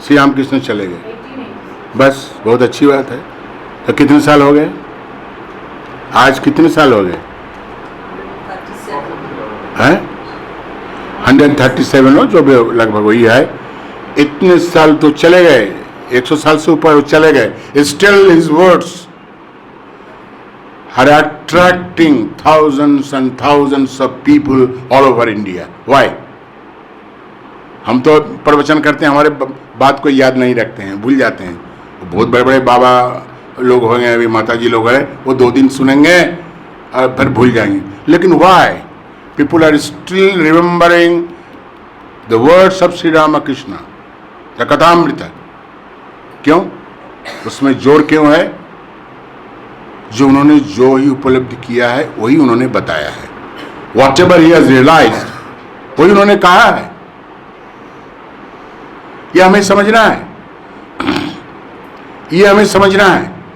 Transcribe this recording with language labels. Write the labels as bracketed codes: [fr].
[hi] श्री रामकृष्ण चले गए, बस बहुत अच्छी बात है। तो कितने साल हो गए? आज कितने साल हो गए हैं? 137 हो, जो भी लगभग वही है। इतने साल तो चले गए, 100 साल से ऊपर चले गए। [en] Still his words are attracting thousands and thousands of people all over India. Why? [hi] हम तो प्रवचन करते हैं, हमारे बात को याद नहीं रखते हैं, भूल जाते हैं। बहुत बड़े बड़े बाबा लोग होंगे, अभी माता जी लोग हैं, वो 2 दिन सुनेंगे और फिर भूल जाएंगे। लेकिन [en] why people are still remembering the words of Sri Ramakrishna, the Kathamrita? [hi] क्यों? उसमें जोर क्यों है? जो उन्होंने जो ही उपलब्धि किया है वही उन्होंने बताया है। [en] Whatever he has realized, [hi] वही उन्होंने कहा है। यह हमें समझना है, यह हमें समझना है।